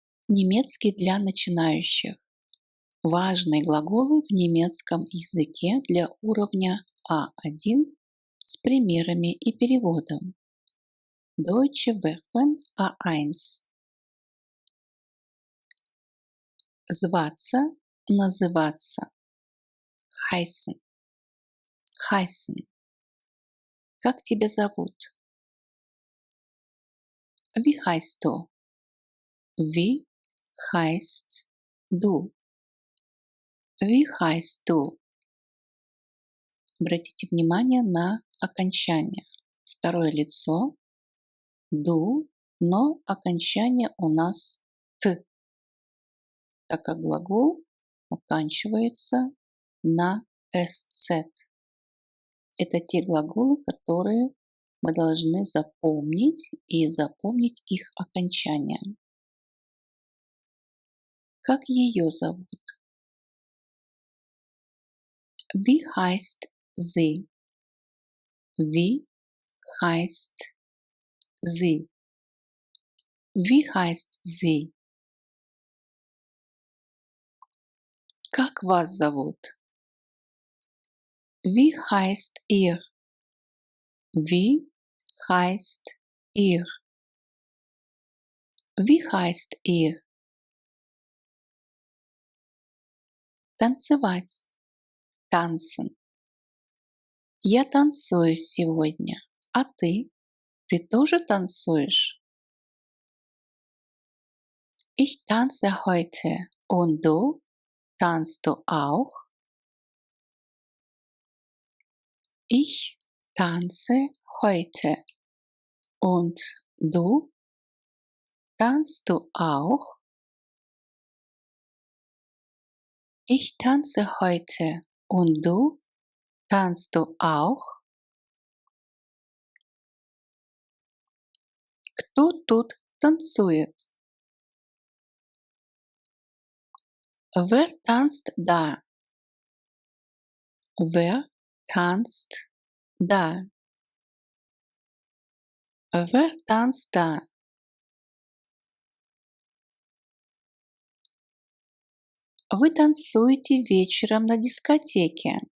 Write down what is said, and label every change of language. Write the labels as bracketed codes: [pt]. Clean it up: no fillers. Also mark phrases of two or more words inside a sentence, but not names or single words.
[ru] Немецкий для начинающих. Важные глаголы в немецком языке для уровня А1 с примерами и переводом. [de] Deutsche Verben A1. [ru] Зваться, называться. [de] Heißen. Heißen. [ru] Как тебя зовут? [de] Wie heißt du? Wie heißt du? Wie heißt du? [ru] Обратите внимание на окончание. Второе лицо du, но окончание у нас т, так как глагол оканчивается на СЦ. Это те глаголы, которые мы должны запомнить и запомнить их окончание. Как ее зовут? [de] Wie heißt sie? Wie heißt sie? Wie heißt sie? [ru] Как вас зовут? [de] Wie heißt ihr? Wie heißt ihr? Wie heißt ihr? [ru] Танцевать. Tanzen. Я танцую сегодня. А ты? Ты тоже танцуешь? [de] Ich tanze heute. Und du? Tanzt du auch? Ich tanze heute. Und du? Tanzt du auch? Ich tanze heute. Und du? Tanzt du auch? [ru] Кто тут танцует? [de] Wer tanzt da? Wer tanzt da? Wer tanzt da? [ru] Вы танцуете вечером на дискотеке.